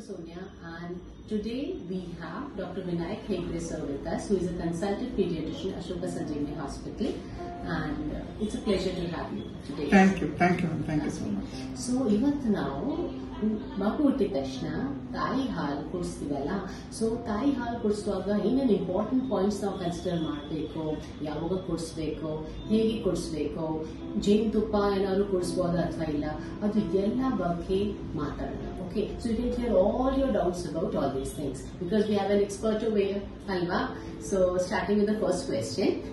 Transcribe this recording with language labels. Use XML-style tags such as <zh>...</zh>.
<en>Sonia, and today we have Dr. Vinayak Hegde sir with us, who is a consultant pediatrician at Ashoka Sanjeevani Hospital, and it's a pleasure to have you today. Thank you so much.</en> <kn>So ಇವತ್ತು ನಾವು ಮಗು ಹುಟ್ಟಿದ ತಕ್ಷಣ ತಾಯಿ ಹಾಲು ಕುಡಿಸ್ತೀವಲ್ಲ, so ತಾಯಿ ಹಾಲು ಕುಡಿಸುವಾಗ ಏನೇನು</kn> <en>important points</en> <kn>ನಾವು ಕನ್ಸಿಡರ್ ಮಾಡಬೇಕು, ಯಾವಾಗ ಕುಡಿಸ್ಬೇಕು, ಹೇಗೆ ಕುಡಿಸ್ಬೇಕು, ಜೇನುತುಪ್ಪ ಏನಾದ್ರು ಕುಡಿಸ್ಬೋದಾ ಅಥವಾ ಇಲ್ಲ, ಅದು ಎಲ್ಲ ಬಗ್ಗೆ ಮಾತಾಡೋಣ.</kn> <en>Okay, so you can clear all your doubts about all these things because we have an expert over here, Alva. So starting with the first question.</en>